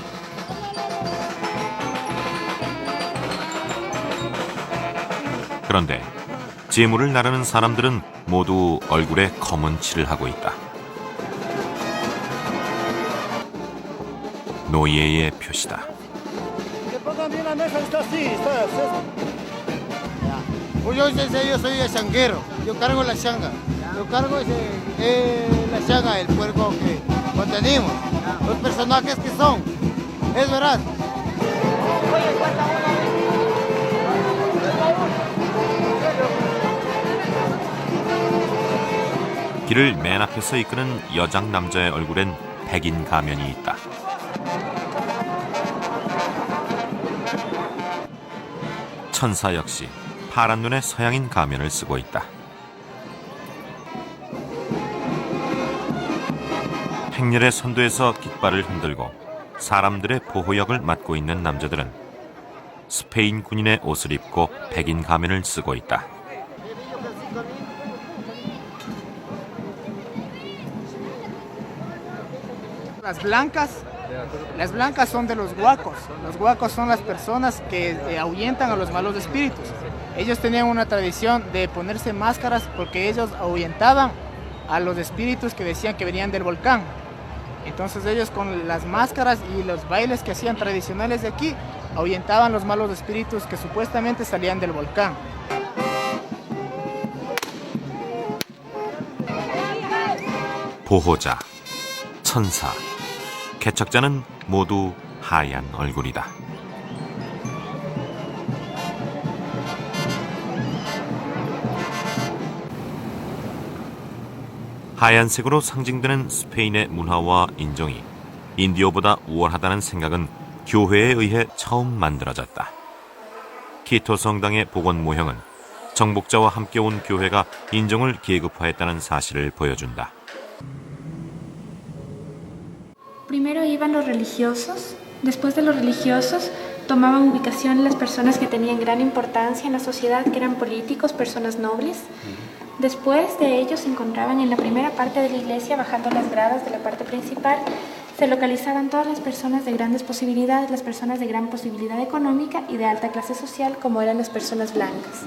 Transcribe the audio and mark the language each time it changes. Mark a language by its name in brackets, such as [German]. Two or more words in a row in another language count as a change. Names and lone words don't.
[Korean] 그런데 재물을 나르는 사람들은 모두 얼굴에 검은 칠을 하고 있다. 노예의 표시다. [Spanish] Pues yo soy el changuero, yo cargo la changa, yo cargo la changa, el puerco que contenimos, los personajes que son, es verdad. [Korean] 길을 맨 앞에서 이끄는 여장 남자의 얼굴엔 백인 가면이 있다. 천사 역시 파란 눈의 서양인 가면을 쓰고 있다. 행렬의 선두에서 깃발을 흔들고 사람들의 보호역을 맡고 있는 남자들은 스페인 군인의 옷을 입고 백인 가면을 쓰고 있다. [Spanish] Las blancas Las blancas son de los huacos. Los huacos son las personas que ahuyentan a los malos espíritus. Ellos tenían una tradición de ponerse máscaras porque ellos ahuyentaban a los espíritus que decían que venían del volcán. Entonces ellos con las máscaras y los bailes que hacían tradicionales de aquí ahuyentaban los malos espíritus que supuestamente salían del volcán. [Korean] 보호자, 천사, 개척자는 모두 하얀 얼굴이다. 하얀색으로 상징되는 스페인의 문화와 인종이 인디오보다 우월하다는 생각은 교회에 의해 처음 만들어졌다. 키토 성당의 복원 모형은 정복자와 함께 온 교회가 인종을 계급화했다는 사실을 보여준다. [Spanish] Primero iban los religiosos, después de los religiosos tomaban ubicación las personas que tenían gran importancia en la sociedad, que eran políticos, personas nobles. Después de ellos se encontraban en la primera parte de la iglesia, bajando las gradas de la parte principal, se localizaban todas las personas de grandes posibilidades, las personas de gran posibilidad económica y de alta clase social, como eran las personas blancas.